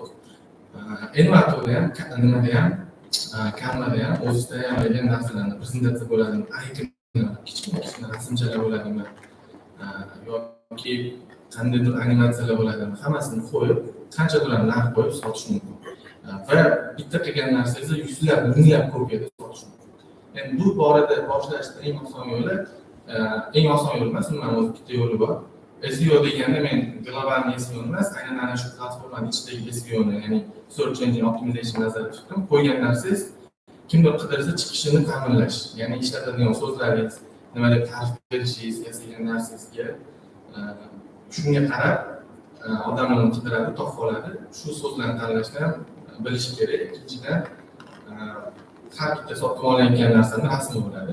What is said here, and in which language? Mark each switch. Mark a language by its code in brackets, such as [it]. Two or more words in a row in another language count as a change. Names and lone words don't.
[uz] Envatoda ham, nimada ham, Canvada ham o'zi tayyorlagan narsalarni prezentatsiya bo'ladimi, kichkina rasmchalar bo'ladimi, yoki qandaydir animatsiyalar bo'ladimi, hammasini qo'yib, qancha to'lab narx qo'yib sotish mumkin. Va bitta qilgan narsangizni yuzlab, minglab kopiyada sotish mumkin. Endi bu borada boshlashda eng oson yo'li emas, umuman o'z bitta yo'li bor. SEO deganda men global SEO emas, aynan ana shu platformaning ichidagi SEOni, ya'ni [en] search engine optimization [uz] nazarda tutdim. Qo'ygan narsangiz kimdir qidirsa chiqishini ta'minlash, ya'ni ishlatadigan so'zlaringiz, nima deb ta'rif berishingiz, yasagan narsangizga shunga qarab odamlar qidiradi, topib oladi. Shu so'zlarni tanlashni ham bilish kerak. Ikkinchidan, har bitta sotib olayotgan narsani rasmi bo'ladi.